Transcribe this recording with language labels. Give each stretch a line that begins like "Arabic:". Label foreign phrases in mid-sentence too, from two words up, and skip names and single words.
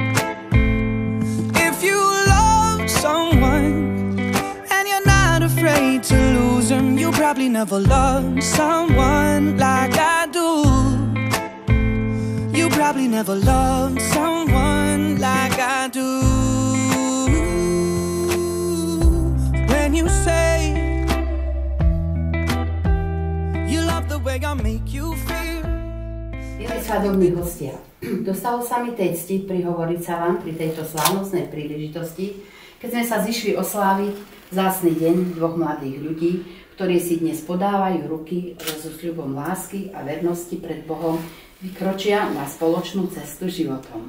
English: If you love someone and you're not afraid to lose them, you probably never loved someone like I do. You probably never loved someone like I do. When you say you love the way I make you feel.
Slovak: Milí svadobní hostia, dostalo sa mi tej cti prihovoriť sa vám pri tejto slávnostnej príležitosti, keď sme sa zišli osláviť vzácny deň dvoch mladých ľudí, ktorí si dnes podávajú ruky so sľubom lásky a vernosti pred Bohom, vykročia na spoločnú cestu životom.